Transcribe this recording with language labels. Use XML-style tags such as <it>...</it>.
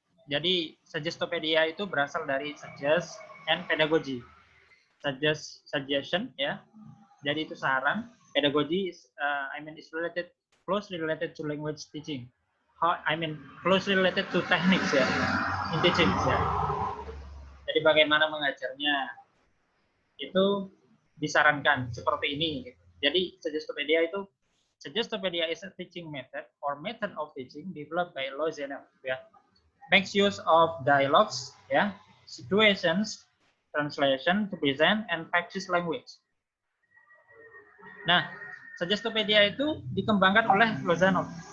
<id>Jadi Suggestopedia itu berasal dari suggest and pedagogy. Suggest, suggestion, ya. Jadi itu saran.</id> <en>Pedagogy is, is related, closely related to language teaching. Closely related to techniques, ya, in teaching, ya.</en> <id>Jadi bagaimana mengajarnya itu disarankan seperti ini. Gitu. Jadi</id> <en>Suggestopedia is a teaching method or method of teaching developed by Lozano. Ya. Makes use of dialogues, ya, situations, translation to present and practice language.</en> <id>Nah, Suggestopedia itu dikembangkan oleh Lozano.</id>